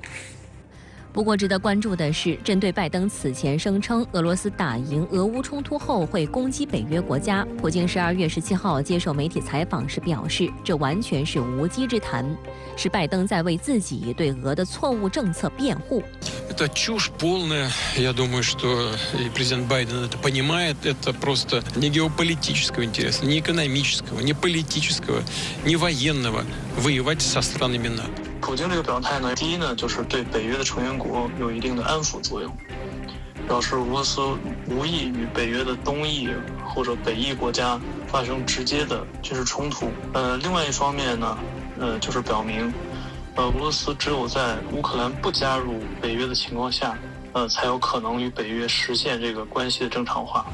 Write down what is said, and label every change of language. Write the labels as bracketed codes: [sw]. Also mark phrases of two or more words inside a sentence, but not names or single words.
[zh] 不过，值得关注的是，针对拜登此前声称俄罗斯打赢俄乌冲突后会攻击北约国家，普京12月17号接受媒体采访时表示，这完全是无稽之谈，是拜登在为自己对俄的错误政策辩护。 [ru] Это чушь полная. Я думаю, что и президент Байден это понимает. Это просто не геополитического интереса, не экономического, не политического, не военного воевать со странами НАТО。 [zh] 普京这个表态呢，第一呢，就是对北约的成员国有一定的安抚作用，表示俄罗斯无意与北约的东翼或者北翼国家发生直接的军事冲突。另外一方面呢，就是表明，俄罗斯只有在乌克兰不加入北约的情况下，才有可能与北约实现这个关系的正常化。